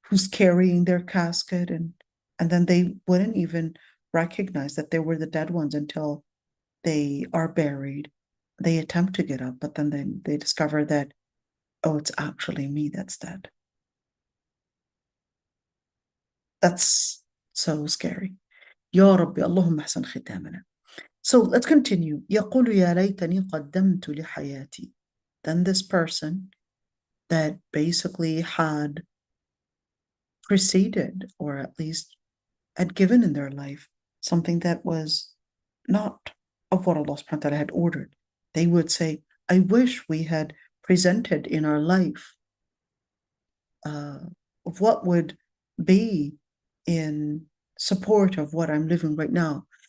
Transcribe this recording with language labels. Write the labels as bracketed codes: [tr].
[en] carrying their casket, and then they wouldn't even recognize that they were the dead ones until they are buried. They attempt to get up, but then they discover that, oh, it's actually me that's dead. That's so scary. [ar] يا ربي اللهم احسن ختامنا. [en] So let's continue. [ar] يقول يا ليتني قدمت لحياتي. [en] Then this person that basically had preceded, or at least had given in their life, something that was not of what Allah subhanahu wa ta'ala had ordered. They would say, I wish we had presented in our life of what would be in support of what I'm living right now.